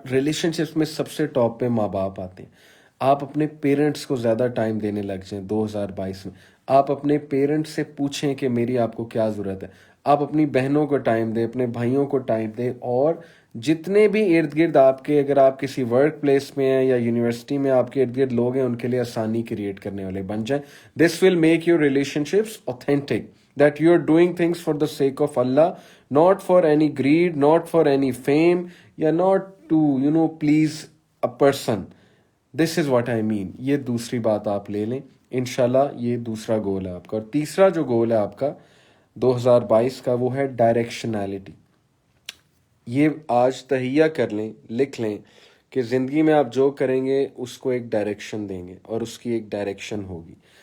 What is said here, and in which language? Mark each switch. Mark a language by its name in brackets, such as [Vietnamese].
[Urdu] Relation ships میں سب سے top پہ ماں باپ آتے ہیں. آپ اپنے پیرنٹس کو زیادہ ٹائم دینے لگ جائیں 2022 میں. آپ اپنے پیرنٹس سے پوچھیں کہ میری آپ کو کیا ضرورت ہے. آپ اپنی بہنوں کو ٹائم دیں, اپنے بھائیوں کو ٹائم دیں, اور جتنے بھی ارد گرد آپ کے, اگر آپ کسی ورک پلیس میں ہیں یا یونیورسٹی میں آپ کے ارد گرد لوگ ہیں, ان کے لیے آسانی کریٹ کرنے والے بن جائیں. [English] This will make your relationships authentic, that you are doing things for the sake of Allah, not for any greed, not for any fame, یا not to please a person. This is what I mean. [Urdu] یہ دوسری بات آپ لے لیں انشاءاللہ. یہ دوسرا گول ہے آپ کا. اور تیسرا جو گول ہے آپ کا 2022 کا, وہ ہے ڈائریکشنالٹی. یہ آج تہیہ کر لیں, لکھ لیں کہ زندگی میں آپ جو کریں گے اس کو ایک ڈائریکشن دیں گے, اور اس کی ایک ڈائریکشن ہوگی.